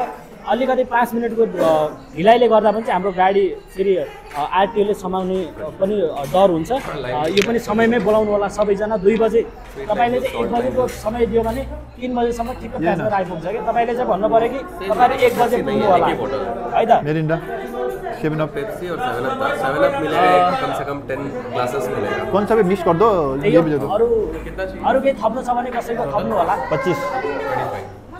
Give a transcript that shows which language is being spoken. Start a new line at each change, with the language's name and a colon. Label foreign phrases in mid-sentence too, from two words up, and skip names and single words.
Nepali: अलिकति 5 मिनटको ढिलाइले गर्दा पनि चाहिँ हाम्रो गाडी फेरि आरटिओले समाउने पनि डर हुन्छ। यो पनि समयमै बोलाउनु होला सबैजना। 2 बजे तपाईँले चाहिँ 1 बजेको समय दियो भने 3 बजेसम्म ठिक्क प्यासेन्जर आइपुग्छ कि। तपाईँले चाहिँ भन्नु पऱ्यो कि तपाईँले 1 बजे पुग्नु होला है त।
Hindi: मिरिन्डा 7 अप पेप्सी और 7 अप था। 7 अप मिलेगा कम से कम 10 ग्लासेस मिलेगा। कौन सा भी मिस कर दो ये भी दे दो।
Nepali: अरू केही थप्नु छ भने कसैको थप्नु होला। 25